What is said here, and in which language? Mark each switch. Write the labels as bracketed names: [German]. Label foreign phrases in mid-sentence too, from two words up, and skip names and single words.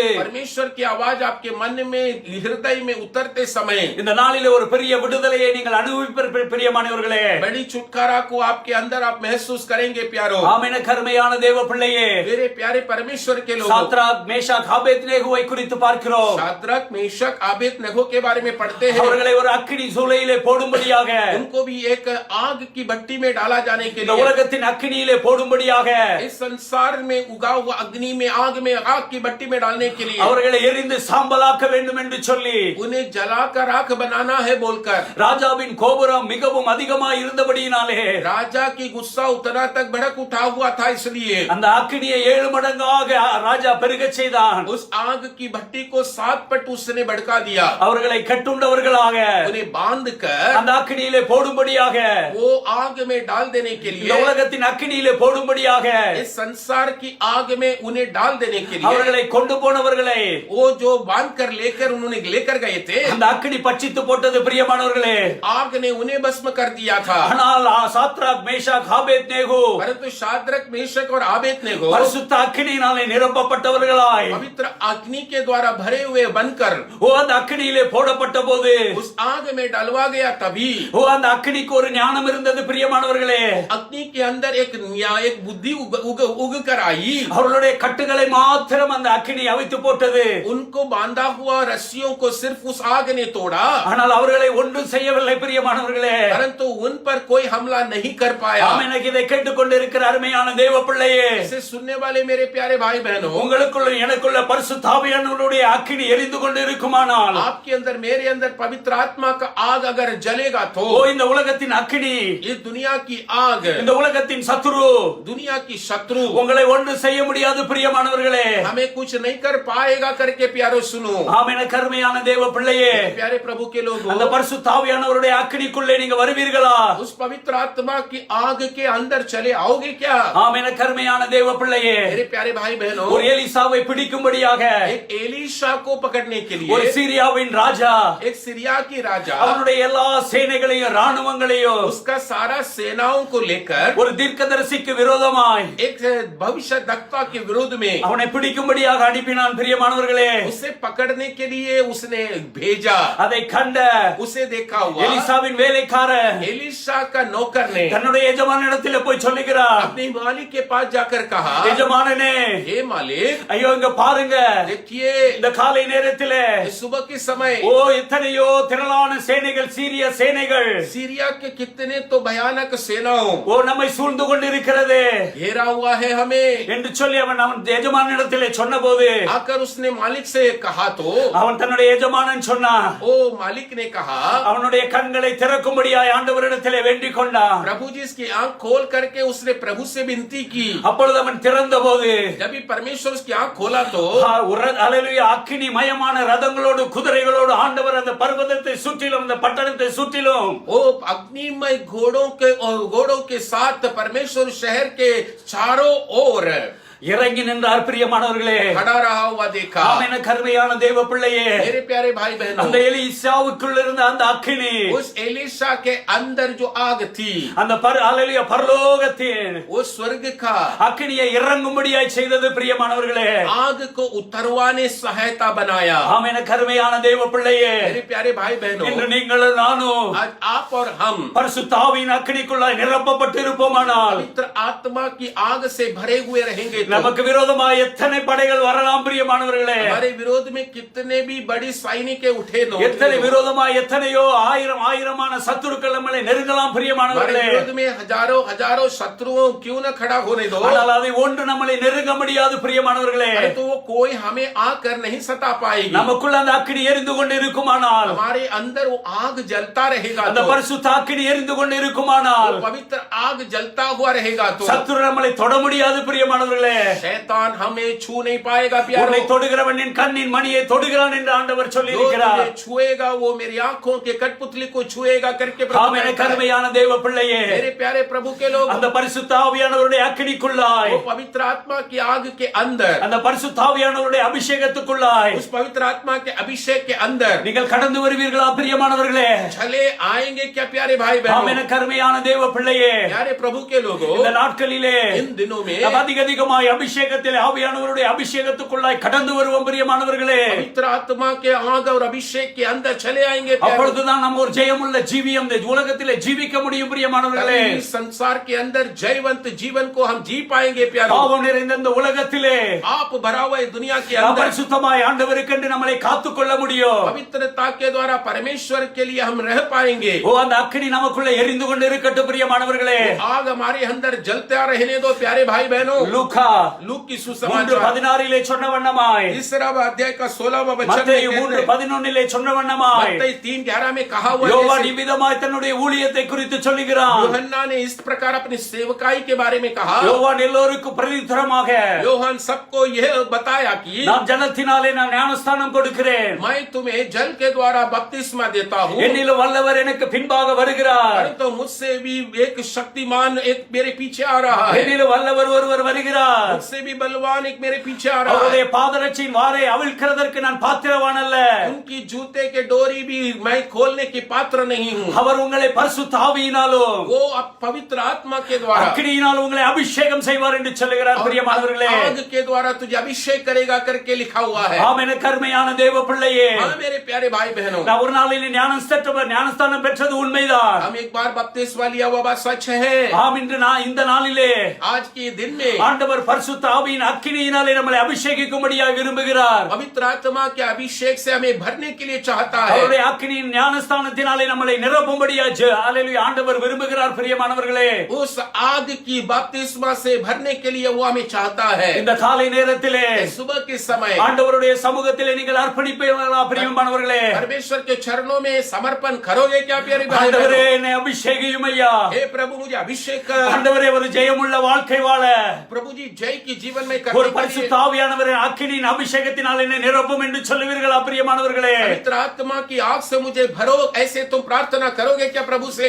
[Hindi] परमेश्वर की आवाज आपके मन में हृदय में उतरते समय, [Tamil] இந்த நாளிலே ஒரு பெரிய விடுதலையை நீங்கள் அனுபவிப்பீர்கள் பிரியமானவர்களே. [Hindi] बड़ी छुटकारा को आपके अंदर आप महसूस करेंगे प्यारो। [Tamil] ஆமென். கருமையான தேவ பிள்ளையே, [Hindi] मेरे प्यारे परमेश्वर के लोग, [Tamil] சாத்ராக் மேஷாக் ஆபேத்நேகோவை குறித்து பார்க்கிறோம். [Hindi] शाद्रक मेशक आबेदनगो के बारे में पढ़ते हैं। [Tamil] அவர்களை ஒரு அக்கினி சூளையிலே போடும்படியாக, [Hindi] उनको भी एक आग की भट्टी में डाला जाने के [Tamil] இந்த [Hindi] लिए, [Tamil] உலகத்தின் அக்கினியிலே போடும்படியாக, [Hindi] इस संसार में उगा हुआ अग्नि में, आग में, आग की भट्टी में डालने के लिए, [Tamil] அவர்களை எரிந்து சாம்பலாக்க வேண்டும் என்று சொல்லி, [Hindi] उन्हें जलाकर राख बनाना है बोलकर, [Tamil] ராஜாவின் கோபுரம் மிகவும் அதிகமாய் இருந்தபடியினாலே, [Hindi] राजा की गुस्सा उतना तक भड़क उठा हुआ था, इसलिए [Tamil] அந்த அக்கினியை 7 மடங்காக ராஜா பெருகச் செய்தான். [Hindi] उस आग की भट्टी को 7 पट उसने भड़का दिया। [Tamil] அவர்களை கட்டுண்டவர்களாக [Hindi] उन्हें बांध कर [Tamil] அந்த அக்கினியிலே போடும்படியாக, [Hindi] वो आग में डाल देने के [Tamil] இந்த [Hindi] लिए, [Tamil] உலகத்தின் அக்கினியிலே போடும்படியாக, [Hindi] इस संसार की आग में उन्हें डाल देने के लिए, [Tamil] அவர்களை கொண்டு போனவர்களை [Hindi] वो जो बांध कर लेकर उन्होंने लेकर गए थे, [Tamil] அந்த அக்கினி பட்சித்து போட்டது பிரியமானவர்களே. [Hindi] आग ने उन्हें भस्म कर दिया था। [Tamil] ஆனால் சாத்ராக் மேஷாக் ஆபேத்நேகோ [Hindi] परंतु शाद्रक मेशक और आबेदनगो [Tamil] பரிசுத்த அக்கினியினாலே நிரப்பப்பட்டவர்களாய், [Hindi] पवित्र अग्नि के द्वारा भरे हुए बनकर [Tamil] அந்த அக்கினியிலே போடப்பட்ட போது, [Hindi] उस आग में डलवा गया। तभी [Tamil] அந்த அக்கினிக்கு ஒரு ஞானம் இருந்தது பிரியமானவர்களே. [Hindi] अग्नि के अंदर एक बुद्धि उग कर आई। [Tamil] அவர்களுடைய கட்டுகளை மாத்திரம் அந்த அக்கினி அவித்து போட்டது. [Hindi] उनको बांधा हुआ रस्सियों को सिर्फ उस आग ने तोड़ा, [Tamil] ஆனால் அவர்களை ஒன்றும் செய்யவில்லை பிரியமானவர்களே. [Hindi] परंतु उन पर कोई हमला नहीं कर पाया। [Tamil] எனக்கு இதை கேட்டுக்கொண்டிருக்கிற அருமையான தேவ பிள்ளையே, [Hindi] इसे सुनने वाले मेरे प्यारे भाई बहनों, [Tamil] உங்களுக்குள்ள எனக்குள்ள பரிசுத்த ஆவியானவருடைய அக்கினி எரிந்து கொண்டு இருக்குமானால், [Hindi] आपके अंदर मेरे अंदर पवित्र आत्मा का आग अगर जलेगा तो [Tamil] இந்த உலகத்தின் அக்கினி, [Hindi] इस दुनिया की आग, [Tamil] இந்த உலகத்தின் சத்துரு [Hindi] दुनिया की शत्रु [Tamil] உங்களை ஒன்று செய்ய முடியாது பிரியமானவர்களே. [Hindi] हमें कुछ नहीं कर पाएगा करके प्यारो सुनो। [Tamil] ஆமென். கருமையான தேவ பிள்ளையே, [Hindi] प्यारे प्रभु के लोगों, [Tamil] அந்த பரிசுத்த ஆவியானவருடைய அக்கினிக்குள்ளே நீங்க வருவீர்களா? [Hindi] उस पवित्र आत्मा की आग के अंदर चले आओगे क्या? [Tamil] ஆமென். கருமையான தேவ பிள்ளையே, [Hindi] मेरे प्यारे भाई बहनों, [Tamil] ஒரு எலிசாவை பிடிக்கும்படியாக [Hindi] एक एलीशा को पकड़ने के [Tamil] ஒரு [Hindi] लिए [Tamil] சீரியாவின் ராஜா [Hindi] एक सीरिया की राजा [Tamil] அவனுடைய எல்லா சேனைகளையும் ராணுவங்களையும் [Hindi] उसका सारा सेनाओं को लेकर [Tamil] ஒரு தீர்க்கதரிசிக்கு விரோதமாய் [Hindi] एक भविष्य वक्ता के विरोध में [Tamil] அவனை பிடிக்கும்படியாக அனுப்பினான் பிரியமானவர்களே. [Hindi] उसे पकड़ने के लिए उसने भेजा, [Tamil] அதை கண்ட [Hindi] उसे देखा हुआ [Tamil] எலிசாவின் வேலைக்காரன் [Hindi] एलिशा का नौकर ने [Tamil] தன்னுடைய எஜமானிடத்தில் போய் சொல்லுகிறார், [Hindi] अपने मालिक के पास जाकर कहा, [Tamil] எஜமானனே, [Hindi] हे मालिक, [Tamil] ஐயோ இங்க பாருங்க, [Hindi] देखिए [Tamil] இந்த காலை நேரத்திலே [Hindi] सुबह के समय [Tamil] ஓ எத்தனையோ திரளான சேனைகள், சீரிய சேனைகள் [Hindi] सीरिया के कितने तो भयानक सेनाओं [Tamil] ஓ நம்மை சூழ்ந்து கொண்டிருக்கிறது [Hindi] घेरा हुआ है हमें [Tamil] என்று சொல்லி அவன் எஜமானிடத்திலே சொன்னபோது [Hindi] आकर उसने मालिक से कहा तो [Tamil] அவன் தன்னுடைய எஜமானன் சொன்னான், [Hindi] ओ मालिक ने कहा, [Tamil] அவனுடைய கண்களை திறக்கும்படியாய் ஆண்டவரிடத்திலே வேண்டிக் கொண்டான். [Hindi] प्रभु जी इसकी आंख खोल करके उसने प्रभु से विनती की। [Tamil] அப்பொழுது அவன் திறந்த போது [Hindi] जब भी परमेश्वर उसकी आंख खोला तो [Tamil] அல்லேலூயா, அக்கினி மயமான ரதங்களோடு குதிரைகளோடு ஆண்டவர் அந்த பர்வதத்தை சுற்றிலும் அந்த பட்டணத்தை சுற்றிலும் [Hindi] ओ अग्निमय घोड़ों के साथ परमेश्वर शहर के चारों ओर [Tamil] இறங்கி நின்றார். பிரியமானவர்களே, [Hindi] खड़ा रहा हुआ देखा। [Tamil] ஆமென். கருமையான தேவ பிள்ளையே, [Hindi] मेरे प्यारे भाई बहनों, [Tamil] அந்த எலிசாவுக்குள்ள இருந்த அந்த அக்கினி, [Hindi] उस एलिशा के अंदर जो आग थी, [Tamil] அந்த அல்லேலூயா பரலோகத்தின் [Hindi] वो स्वर्ग का [Tamil] அக்கினியை இறங்கும்படியாய் செய்தது. பிரியமானவர்களே, [Hindi] आग को उतरवाने सहायता बनाया। [Tamil] ஆமென். கருமையான தேவ பிள்ளையே, [Hindi] मेरे प्यारे भाई बहनों, [Tamil] இன்று நீங்களும் நானும் [Hindi] आज आप और हम [Tamil] பரிசுத்த ஆவியின் அக்கினிக்குள்ளாய் நிரப்பப்பட்டு இருப்போமானால் [Hindi] पवित्र आत्मा की आग से भरे हुए रहेंगे तो [Tamil] நமக்கு விரோதமாய் எத்தனை படைகள் வரலாம். பிரியமானவர்களே, [Hindi] हमारे विरोध में कितने भी बड़ी सैनिकें उठे दो, [Tamil] எத்தனை விரோதமாய் எத்தனையோ ஆயிரமான சத்துருக்கள் நம்மளை நெருங்கலாம். பிரியமானவர்களே, [Hindi] हमारे विरोध में हजारों शत्रुओं क्यों न खड़ा होने दो, [Tamil] ஆனால் அதை ஒன்று நம்மளை நெருங்க முடியாது. பிரியமானவர்களே, [Hindi] तो वो कोई हमें आकर नहीं सता पाएगी। [Tamil] நமக்குள்ள அந்த அக்கினி எரிந்து கொண்டு இருக்குமானால், [Hindi] हमारे अंदर वो आग जलता रहेगा [Tamil] அந்த [Hindi] तो, [Tamil] பரிசுத்த அக்கினி எரிந்து கொண்டு இருக்குமானால், [Hindi] वो पवित्र आग जलता हुआ रहेगा तो [Tamil] சத்துரு நம்மளை தொட முடியாது. பிரியமானவர்களே, [Hindi] शैतान हमें छू नहीं पाएगा। [Tamil] உன்னை [Hindi] प्यारों, [Tamil] தொடுகிறவன் என் கண்ணின் மணியை தொடுகிறான் என்று ஆண்டவர் சொல்லி [Hindi] जो [Tamil] இருக்கிறார். [Hindi] तुझे छुएगा वो मेरी आंखों के कठपुतली को छुएगा करके प्रभु [Tamil] ஆமென். [Hindi] कहता है। [Tamil] கருமையான தேவ பிள்ளையே, [Hindi] मेरे प्यारे प्रभु के लोग, [Tamil] அந்த பரிசுத்த ஆவியானவருடைய அக்கினிக்குள்ளாய், [Hindi] वो पवित्र आत्मा की आग के अंदर, [Tamil] அந்த பரிசுத்த ஆவியானவருடைய அபிஷேகத்துக்குள்ளாய் [Hindi] उस पवित्र आत्मा के अभिषेक के अंदर [Tamil] நீங்கள் கடந்து வருவீர்களா? பிரியமானவர்களே, [Hindi] चले आएंगे क्या प्यारे भाई बहनों? [Tamil] ஆமென். கருமையான தேவ பிள்ளையே, [Hindi] प्यारे प्रभु के लोगों, [Tamil] இந்த நாட்களிலே [Hindi] इन दिनों में [Tamil] நாம் அதிகமாய் அபிஷேகத்திலே ஆவியானவருடைய அபிஷேகத்துக்குள்ளாய் கடந்து வருவோம். பிரியமானவர்களே, [Hindi] पवित्र आत्मा के आग और अभिषेक के अंदर चले आएंगे प्यारे। [Tamil] அப்பொழுதுதான் நம்ம ஒரு ஜெயமுள்ள ஜீவியம் இந்த உலகத்திலே ஜீவிக்க முடியும். பிரியமானவர்களே, [Hindi] तभी इस संसार के अंदर जयवंत जीवन को हम जी पाएंगे प्यारे। [Tamil] பாவம் நிறைந்த இந்த உலகத்திலே [Hindi] आप भरा हुआ इस दुनिया के [Tamil] நாம் [Hindi] अंदर [Tamil] பரிசுத்தமாய் ஆண்டவருக்கென்று நம்மளை காத்துக்கொள்ள முடியும். [Hindi] पवित्रता के द्वारा परमेश्वर के लिए हम रह पाएंगे। [Tamil] ஓ, அந்த அக்கினி நமக்குள்ள எரிந்து கொண்டு இருக்கட்டும். பிரியமானவர்களே, [Hindi] आग हमारे अंदर जलता रहने दो प्यारे भाई बहनों। [Tamil] லூக்கா [Hindi] लूक की [Tamil] 3:16 சொன்ன வண்ணமாய், [Hindi] तीसरा अध्याय का 16वां वचन [Tamil] மத்தேயு [Hindi] में [Tamil] 3:11 சொன்ன வண்ணமாய், [Hindi] मत्ती 3:11 में कहा हुआ [Tamil] யோவான் [Hindi] है, [Tamil] இவ்விதமாய் தன்னுடைய ஊழியத்தை குறித்து சொல்லுகிறான். [Hindi] यूहन्ना ने इस प्रकार अपनी सेवकाई के बारे में कहा। [Tamil] யோவான் எல்லோருக்கும் பிரதியுத்தரமாக, [Hindi] யோவான் सबको यह बताया कि [Tamil] நான் ஜலத்தினாலே நான் ஞானஸ்தானம் கொடுக்கிறேன், [Hindi] मैं तुम्हें जल के द्वारा बपतिस्मा देता हूँ, [Tamil] என்னிலும் வல்லவர் எனக்கு பின்பாக வருகிறார், [Hindi] तो मुझसे भी एक शक्तिमान एक मेरे पीछे आ रहा है, [Tamil] என்னிலும் வல்லவர் ஒருவர் வருகிறார், [Hindi] मुझसे भी बलवान एक मेरे पीछे आ रहा [Tamil] அவருடைய [Hindi] है, [Tamil] பாதரட்சியின் வாரை அவிழ்க்கிறதற்கு நான் பாத்திரவான் அல்ல, [Hindi] उनकी जूते के डोरी भी मैं खोलने की पात्र नहीं हूँ, [Tamil] அவர் உங்களை பரிசுத்த ஆவியினாலும் [Hindi] वो अब पवित्र आत्मा के द्वारा [Tamil] அக்கினியினால் உங்களை அபிஷேகம் செய்வார் என்று சொல்லுகிறார். பிரியமானவர்களே, [Hindi] आग के द्वारा तुझे अभिषेक करेगा करके लिखा हुआ है। [Tamil] ஆமென். கருமையான தேவ பிள்ளையே, [Hindi] हाँ मेरे प्यारे भाई बहनों, [Tamil] நான் ஒரு நாளில் ஞானஸ்தானம் பெற்றது உண்மைதான். [Hindi] हम एक बार बपतिस्मा लिया हुआ बात सच है। [Tamil] ஆம், இன்று நான் இந்த நாளிலே [Hindi] आज के दिन में [Tamil] ஆண்டவர் பரிசுத்த ஆவியின் அக்கினியினாலே நம்மளை அபிஷேகிக்கும்படியாக விரும்புகிறார். पवित्र आत्मा के अभिषेक से हमें भरने के लिए चाहता है। அவருடைய அக்கினியின் ஞானஸ்தானத்தினாலே நம்மளை நிரப்பும்படியாக அல்லேலூயா ஆண்டவர் விரும்புகிறார். பிரியமானவர்களே, [Hindi] उस आग की बपतिस्मा से भरने के लिए वो हमें चाहता है। [Tamil] இந்த காலை நேரத்திலே [Hindi] सुबह के समय [Tamil] ஆண்டவருடைய சமூகத்திலே நீங்கள் அர்ப்பணிப்பீர்களா? பிரியமானவர்களே, [Hindi] परमेश्वर के चरणों में समर्पण करोगे क्या प्यारे भाई [Tamil] ஆண்டவரே [Hindi] बहनों? [Tamil] என்னை அபிஷேகியும் ஐயா. [Hindi] हे प्रभु मुझे अभिषेक कर। [Tamil] ஆண்டவரே ஒரு ஜெயமுள்ள வாழ்க்கை வாழ [Hindi] प्रभु जी जय की जीवन में [Tamil] ஒரு [Hindi] करने के लिए [Tamil] பரிசுத்த ஆவியானவரின் அக்கினியின் அபிஷேகத்தினால் என்னை நிரப்பும் என்று சொல்லுவீர்களா? பிரியமானவர்களே, [Hindi] पवित्र आत्मा की आग से मुझे भरो, ऐसे तुम प्रार्थना करोगे क्या प्रभु से?